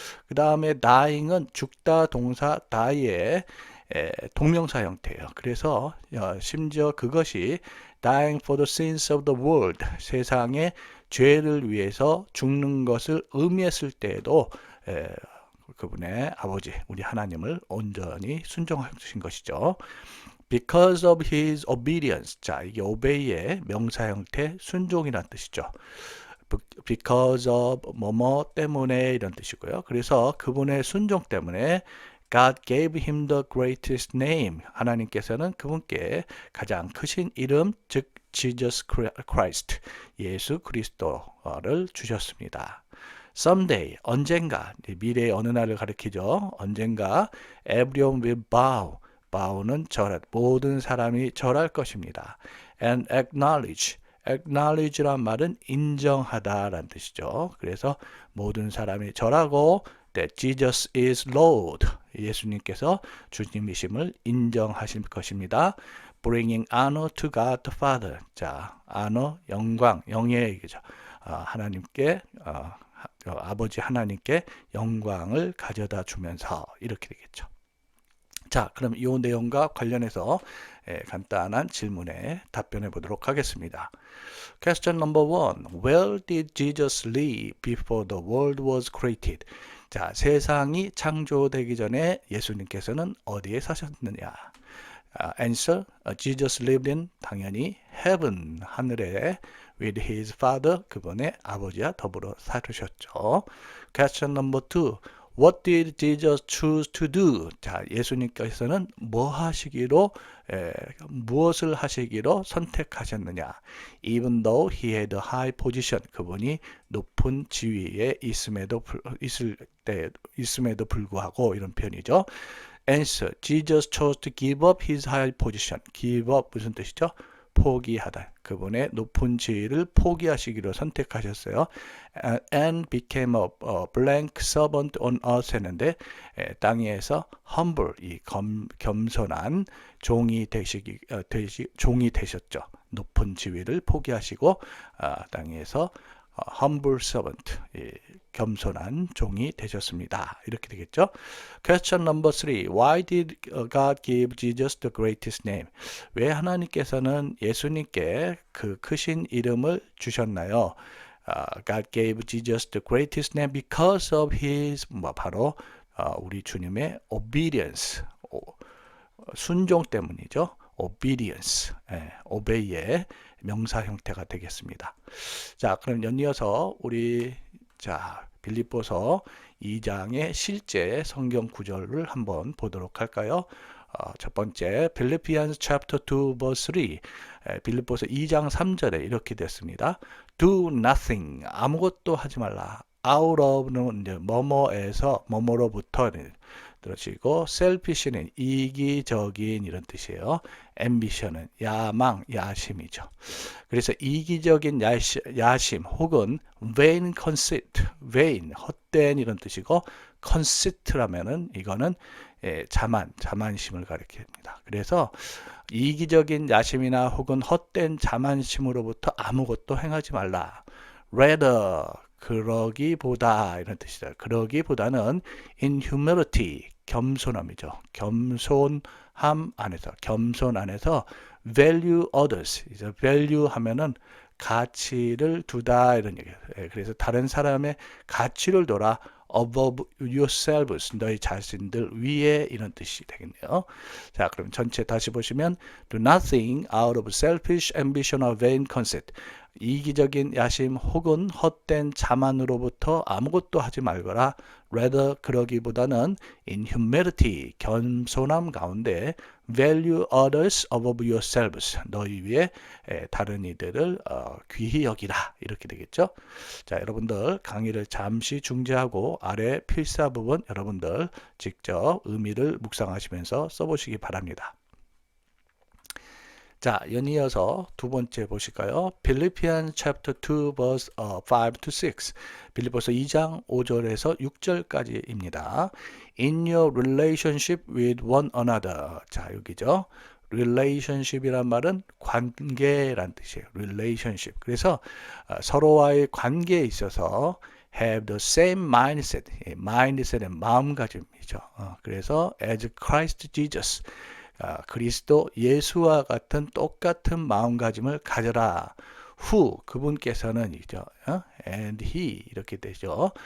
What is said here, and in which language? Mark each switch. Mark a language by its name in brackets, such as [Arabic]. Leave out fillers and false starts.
[Korean] 그 다음에 dying은 죽다 동사 die의 동명사 형태예요. 그래서 심지어 그것이 [English] dying for the sins of the world, [Korean] 세상의 죄를 위해서 죽는 것을 의미했을 때에도 그분의 아버지, 우리 하나님을 온전히 순종하신 것이죠. [English] Because of his obedience. [Korean] 자, 이게 obey의 명사 형태 순종이라는 뜻이죠. Because of 뭐뭐 때문에 이런 뜻이고요. 그래서 그분의 순종 때문에 [English] God gave him the greatest name. [Korean] 하나님께서는 그분께 가장 크신 이름, 즉 Jesus Christ, 예수 그리스도를 주셨습니다. Someday, 언젠가, 미래의 어느 날을 가리키죠. 언젠가 [English] everyone will bow. [Korean] bow는 절할, 모든 사람이 절할 것입니다. And acknowledge란 말은 인정하다라는 뜻이죠. 그래서 모든 사람이 절하고 [English] that Jesus is Lord. [Korean] 예수님께서 주님이심을 인정하실 것입니다. [English] Bringing honor to God the Father. [Korean] 자, honor, 영광, 영예이죠. 하나님께 아버지 하나님께 영광을 가져다 주면서 이렇게 되겠죠. 자, 그럼 이 내용과 관련해서 간단한 질문에 답변해 보도록 하겠습니다. [English] Question number 1. Where did Jesus live before the world was created? [Korean] 자, 세상이 창조되기 전에 예수님께서는 어디에 사셨느냐? [English] Answer. Jesus lived in [Korean] 당연히 [English] heaven, [Korean] 하늘에 [English] with his father, [Korean] 그분의 아버지와 더불어 살으셨죠. [English] Question number 2. What did Jesus choose to do? [Korean] 자, 예수님께서는 무엇을 하시기로 선택하셨느냐? [English] Even though he had a high position, [Korean] 그분이 높은 지위에 있음에도 불구하고 이런 표현이죠. [English] Answer. Jesus chose to give up his high position. [Korean] Give up 무슨 뜻이죠? 포기하다. 그분의 높은 지위를 포기하시기로 선택하셨어요. [English] And became a blank servant on earth [Korean] 했는데 땅에서 [English] humble, [Korean] 이 겸손한 종이 되셨죠. 높은 지위를 포기하시고 땅에서 humble servant, 겸손한 종이 되셨습니다. 이렇게 되겠죠. [English] Question number 3. Why did God give Jesus the greatest name? [Korean] 왜 하나님께서는 예수님께 그 크신 이름을 주셨나요? [English] God gave Jesus the greatest name because of his [Korean] 바로 우리 주님의 [English] obedience, [Korean] 순종 때문이죠. obedience, obey의 명사 형태가 되겠습니다. 자, 그럼 연이어서 우리 빌립보서 2장의 실제 성경 구절을 한번 보도록 할까요? [English] 첫 번째, Philippians chapter 2 verse 3. [Korean] 빌립보서 2장 3절에 이렇게 됐습니다. [English] Do nothing, [Korean] 아무것도 하지 말라. out of는 뭐뭐에서 뭐뭐로부터 들으시고, selfish는 이기적인 이런 뜻이에요. ambition은 야망, 야심이죠. 그래서 이기적인 야심 혹은 vain conceit, vain 헛된 이런 뜻이고, conceit라면은 이거는 자만심을 가리킵니다. 그래서 이기적인 야심이나 혹은 헛된 자만심으로부터 아무것도 행하지 말라. rather, 그러기보다 이런 뜻이다. 그러기보다는 [English] in humility, [Korean] 겸손함이죠. 겸손함 안에서, 겸손 안에서 [English] value others, [Korean] 이제 value 하면은 가치를 두다 이런 얘기예요. 그래서 다른 사람의 가치를 둬라. [English] above yourselves, [Korean] 너희 자신들 위에 이런 뜻이 되겠네요. 자, 그럼 전체 다시 보시면 [English] do nothing out of selfish ambition or vain conceit. [Korean] 이기적인 야심 혹은 헛된 자만으로부터 아무것도 하지 말거라. rather, 그러기보다는 [English] in humility, [Korean] 겸손함 가운데 [English] value others above yourselves, [Korean] 너희 위에 다른 이들을 귀히 여기라 이렇게 되겠죠. 자, 여러분들 강의를 잠시 중지하고 아래 필사 부분 여러분들 직접 의미를 묵상하시면서 써보시기 바랍니다. 자, 연이어서 두 번째 보실까요? [English] Philippians chapter 2 verse 5 to 6. [Korean] 빌립보서 2장 5절에서 6절까지입니다. [English] In your relationship with one another. [Korean] 자, 여기죠. relationship이란 말은 관계란 뜻이에요. relationship. 그래서 서로와의 관계에 있어서 [English] have the same mindset. [Korean] mindset은 마음가짐이죠. 그래서 [English] as Christ Jesus. [Korean] 그리스도 예수와 같은 똑같은 마음가짐을 가져라. who, 그분께서는 이죠. [English] and he [Korean] 이렇게 되죠.